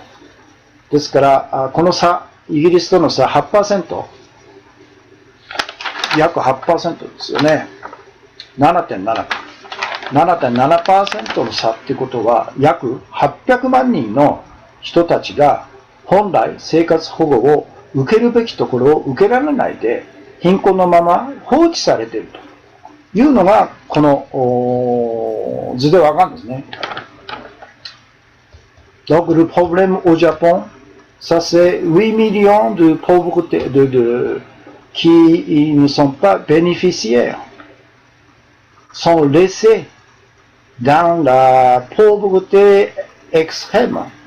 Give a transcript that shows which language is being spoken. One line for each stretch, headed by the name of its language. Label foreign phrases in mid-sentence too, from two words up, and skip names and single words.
Japanese: ですから、この差、イギリスとの差 8%、約 8% ですよね。7.7% の差ってことは、約 800万人の人たちが本来生活保護を受けるべきところを受けられないで、貧困のまま放置されているというのが、この図でわかるんですね。
French: Donc le problème au Japon, ça c'est 8 millions de pauvreté, qui ne sont pas bénéficiaires, sont laissés dans la pauvreté extrême.